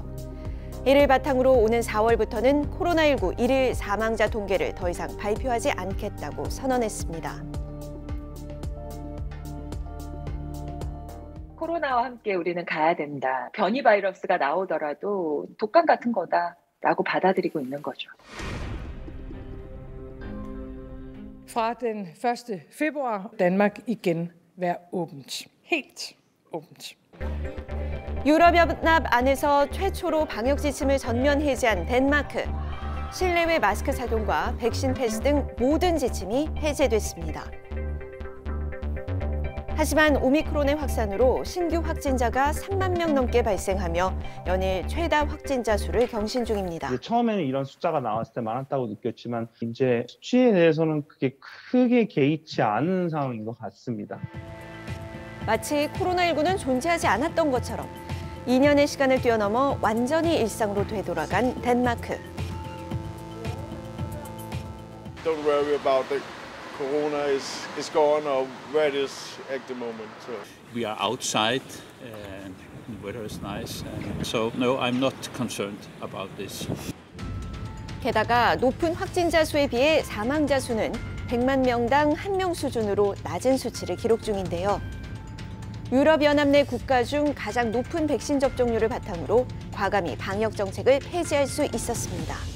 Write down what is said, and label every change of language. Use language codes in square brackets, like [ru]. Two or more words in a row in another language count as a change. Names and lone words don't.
[ko] 이를 바탕으로 오는 4월부터는 코로나19 일일 사망자 통계를 더 이상 발표하지 않겠다고 선언했습니다. 코로나와 함께 우리는 가야 된다. 변이 바이러스가 나오더라도 독감 같은 거다라고 받아들이고 있는 거죠. [da] Fra den 1. februar Danmark igen være åbent. Helt åbent. [ko] 유럽연합 안에서 최초로 방역 지침을 전면 해제한 덴마크. 실내외 마스크 착용과 백신 패스 등 모든 지침이 해제됐습니다. 하지만 오미크론의 확산으로 신규 확진자가 3만 명 넘게 발생하며 연일 최다 확진자 수를 경신 중입니다. 처음에는 이런 숫자가 나왔을 때 많았다고 느꼈지만 이제 수치에 대해서는 그게 크게 개의치 않은 상황인 것 같습니다. 마치 코로나19는 존재하지 않았던 것처럼 2년의 시간을 뛰어넘어 완전히 일상으로 되돌아간 덴마크. [en] don't worry about the corona is gone or where it is at the moment. So. We are outside and the weather is nice, and so no, I'm not concerned about this. [ko] 게다가 높은 확진자 수에 비해 사망자 수는 100만 명당 1명 수준으로 낮은 수치를 기록 중인데요. 유럽연합 내 국가 중 가장 높은 백신 접종률을 바탕으로 과감히 방역 정책을 폐지할 수 있었습니다.